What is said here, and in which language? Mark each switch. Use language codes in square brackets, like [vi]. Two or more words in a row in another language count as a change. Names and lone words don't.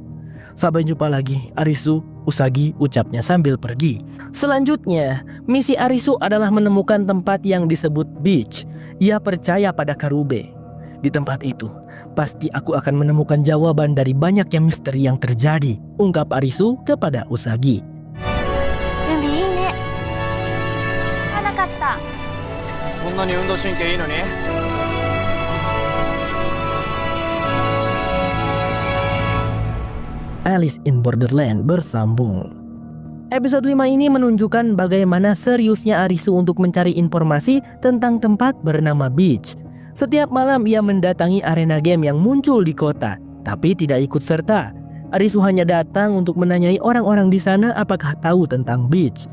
[id] "Sampai jumpa lagi, Arisu," Usagi ucapnya sambil pergi. Selanjutnya, misi Arisu adalah menemukan tempat yang disebut beach. Ia percaya pada Karube. Di tempat itu, pasti aku akan menemukan jawaban dari banyaknya misteri yang terjadi, ungkap Arisu kepada Usagi. [ja] 海いいね。はなかった. そんなに運動神経いいのに? [id] Alice in Borderland bersambung. Episode 5 ini menunjukkan bagaimana seriusnya Arisu untuk mencari informasi tentang tempat bernama Beach. Setiap malam ia mendatangi arena game yang muncul di kota, tapi tidak ikut serta. Arisu hanya datang untuk menanyai orang-orang di sana apakah tahu tentang Beach.